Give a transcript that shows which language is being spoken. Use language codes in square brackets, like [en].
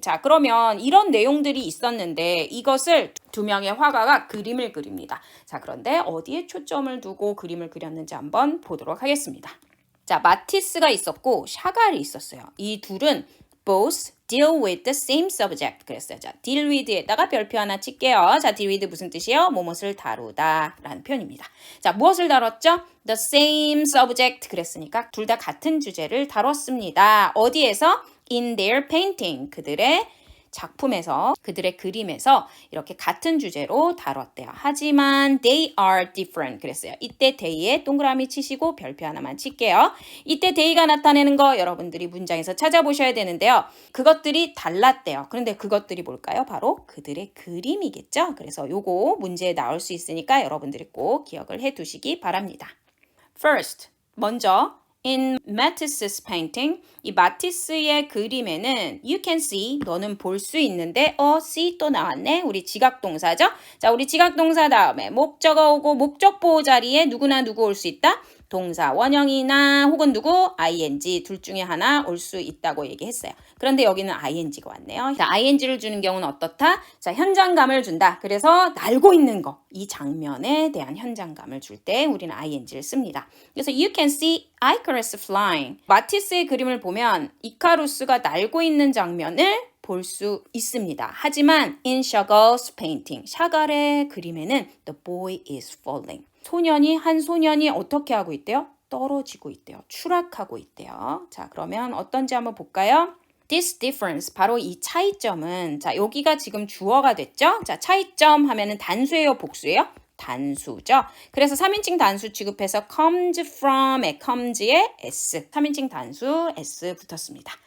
[ko] 자, 그러면 이런 내용들이 있었는데 이것을 두 명의 화가가 그림을 그립니다. 자, 그런데 어디에 초점을 두고 그림을 그렸는지 한번 보도록 하겠습니다. 자, 마티스가 있었고 샤갈이 있었어요. [en] 이 둘은 both deal with the same subject 그랬어요. [ko] 자, deal with에다가 별표 하나 칠게요. 자, deal with 무슨 뜻이에요? 무엇을 다루다 라는 표현입니다. 자, 무엇을 다뤘죠? The same subject 그랬으니까 둘 다 같은 주제를 다뤘습니다. 어디에서? In their painting 그들의 작품에서 그들의 그림에서 이렇게 같은 주제로 다뤘대요. 하지만 they are different 그랬어요. 이때 they에 동그라미 치시고 별표 하나만 칠게요. 이때 they가 나타내는 거 여러분들이 문장에서 찾아보셔야 되는데요. 그것들이 달랐대요. 그런데 그것들이 뭘까요? 바로 그들의 그림이겠죠. 그래서 요거 문제에 나올 수 있으니까 여러분들이 꼭 기억을 해 두시기 바랍니다. First, 먼저 In Matisse's painting, 이 마티스의 그림에는 you can see, 너는 볼 수 있는데 see 또 나왔네. 우리 지각동사죠. 자, 우리 지각동사 다음에 목적어 오고 목적보호 자리에 누구나 누구 올 수 있다? 동사 원형이나 혹은 누구? ing 둘 중에 하나 올 수 있다고 얘기했어요. 그런데 여기는 ing가 왔네요. 자, ing를 주는 경우는 어떻다? 자, 현장감을 준다. 그래서 날고 있는 거, 이 장면에 대한 현장감을 줄 때 우리는 ing를 씁니다. [en] 그래서 you can see Icarus flying. [ko] 마티스의 그림을 보면 이카루스가 날고 있는 장면을 볼 수 있습니다. [en] 하지만 in Chagall's painting, 샤갈의 그림에는 the boy is falling. [ko] 한 소년이 어떻게 하고 있대요? 떨어지고 있대요. 추락하고 있대요. 자, 그러면 어떤지 한번 볼까요? This difference, 바로 이 차이점은, 자, 여기가 지금 주어가 됐죠? 자, 차이점 하면은 단수예요, 복수예요? 단수죠. 그래서 3인칭 단수 취급해서 comes from에 comes에 s, 3인칭 단수 s 붙었습니다.